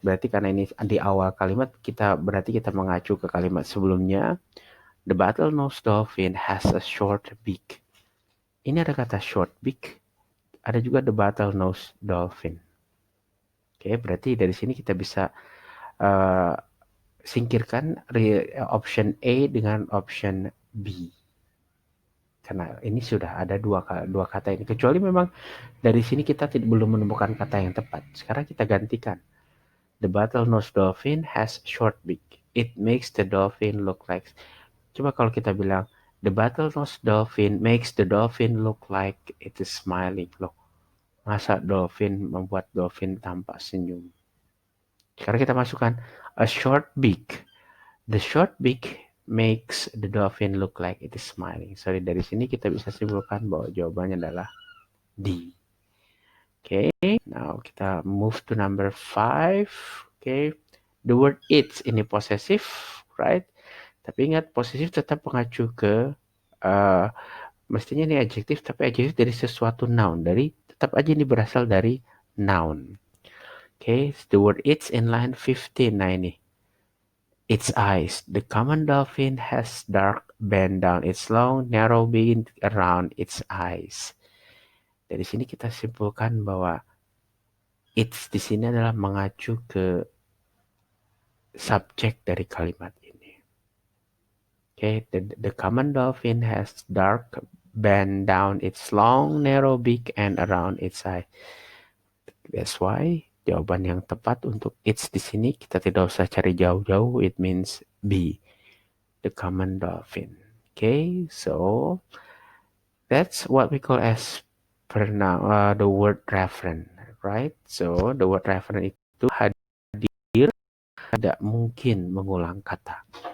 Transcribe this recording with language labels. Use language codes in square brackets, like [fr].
[id] Berarti karena ini di awal kalimat berarti kita mengacu ke kalimat sebelumnya. [en] The bottlenose dolphin has a short beak. [id] Ini ada kata short beak, ada juga the bottlenose dolphin. Oke, berarti dari sini kita bisa singkirkan option A dengan option B. Karena ini sudah ada dua kata ini. Kecuali memang dari sini kita belum menemukan kata yang tepat. Sekarang kita gantikan. [en] The bottlenose dolphin has short beak. It makes the dolphin look like. [id] Coba kalau kita bilang [en] the bottlenose dolphin makes the dolphin look like it is smiling. [id] Loh, masa dolphin membuat dolphin tampak senyum? Sekarang kita masukkan [en] a short beak. The short beak makes the dolphin look like it is smiling. [id] Sorry, dari sini kita bisa simpulkan bahwa jawabannya adalah D. [en] Okay, now kita move to number 5. Okay, the word it's ini possessive, right? [id] Tapi ingat, possessive tetap mengacu ke mestinya ini adjektif, tapi adjektif dari sesuatu noun. Tetap aja ini berasal dari noun. [en] Okay, the word it's in line 15. Nah ini, its eyes. The common dolphin has dark band down its long, narrow beak around its eyes. [id] Dari sini kita simpulkan bahwa it's di sini adalah mengacu ke subjek dari kalimat ini. [en] Okay, the common dolphin has dark band down its long, narrow beak and around its eye. That's why [id] jawaban yang tepat untuk it's di sini kita tidak usah cari jauh-jauh. [en] It means B, the common dolphin. Okay, so that's what we call as the word referent, right? [id] So the word referent itu hadir, tidak mungkin mengulang kata.